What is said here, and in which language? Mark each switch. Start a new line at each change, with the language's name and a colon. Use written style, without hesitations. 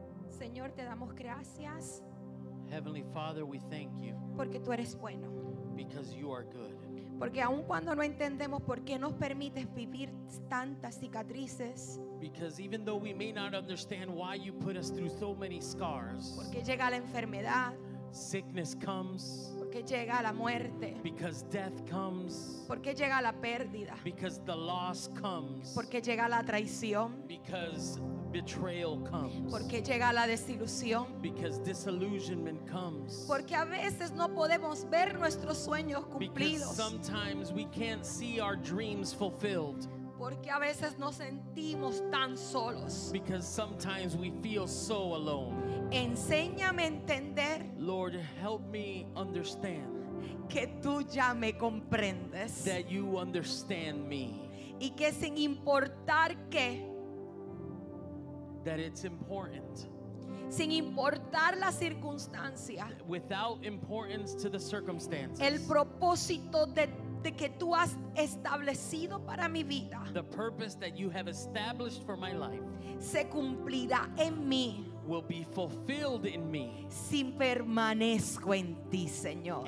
Spanish: Señor, te damos gracias
English: Heavenly Father, we thank you
Spanish: porque tú eres bueno.
English: because you are good.
Spanish: Porque aun cuando no entendemos por qué nos permites vivir tantas cicatrices,
English: Because even though we may not understand why you put us through so many scars,
Spanish: porque llega la enfermedad,
English: sickness comes,
Spanish: porque llega la muerte,
English: because death comes,
Spanish: porque llega la pérdida,
English: because the loss comes,
Spanish: porque llega la traición,
English: because betrayal comes,
Spanish: porque llega la desilusión,
English: because disillusionment comes,
Spanish: porque a veces no podemos ver nuestros sueños
English: because
Spanish: cumplidos,
English: sometimes we can't see our dreams fulfilled,
Spanish: Porque a veces nos sentimos tan solos.
English: because sometimes we feel so alone.
Spanish: Enséñame a entender
English: Lord, help me understand
Spanish: que tú ya me comprendes.
English: that you understand me,
Spanish: Y que sin importar qué,
English: that it's important,
Spanish: sin importar la circunstancia,
English: without importance to the circumstances.
Spanish: el propósito de que tú has establecido para mi vida
English: The purpose that you have established for my life
Spanish: se cumplirá en mí
English: will be fulfilled in me
Spanish: si permanezco en ti, Señor.